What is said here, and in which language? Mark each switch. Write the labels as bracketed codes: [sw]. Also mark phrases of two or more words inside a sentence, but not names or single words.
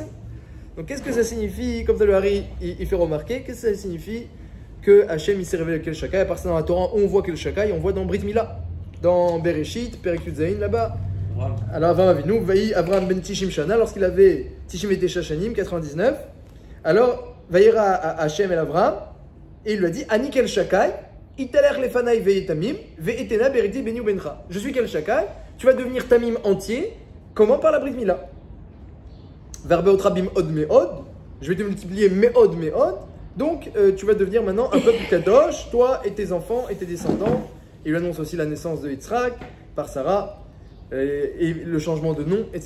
[fr] Donc qu'est-ce que ça signifie? Comme ça, le Hari, il fait remarquer, qu'est-ce que ça signifie que Hachem, il s'est révélé quel Shakai? À part ça, dans la Torah, on voit quel Shakai, on voit dans [he] Brit Mila, [fr] dans [he] Bereshit, Perek Zayin, [fr] là-bas. [he] Alors אברם אבינו, ויהי אברם בן תשעים שנה, [fr] lorsqu'il avait [he] תשעים ותשע שנים, 99, alors וירא ה' אל אברם, [fr] et il lui a dit [he] אני אל שדי, התהלך לפני והיה תמים, ואתנה בריתי ביני ובינך. [fr] Je suis kel Shakai, tu vas devenir tamim entier, comment? Par la [he] Brit Mila. Verbe otrabim od meod, [fr] je vais te multiplier [he] meod meod, [fr] donc tu vas devenir maintenant un peuple kadosh, toi et tes enfants et tes descendants. Il lui annonce aussi la naissance de Yitzhak par Sarah. Et le changement de nom, etc.